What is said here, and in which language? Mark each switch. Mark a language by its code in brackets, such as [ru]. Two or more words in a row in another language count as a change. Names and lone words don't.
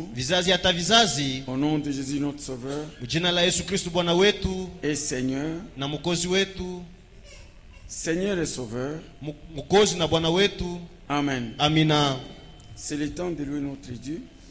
[sw] vizazi hata vizazi, [fr] Au nom de Jésus, notre Sauveur [sw] jina la Yesu Kristo Bwana wetu [fr] et Seigneur. [sw] na mwokozi wetu, [fr] Seigneur et Sauveur. [sw] mwokozi na Bwana wetu. [fr] Amen. [sw] Amina. [fr] C'est le temps de louer notre Dieu.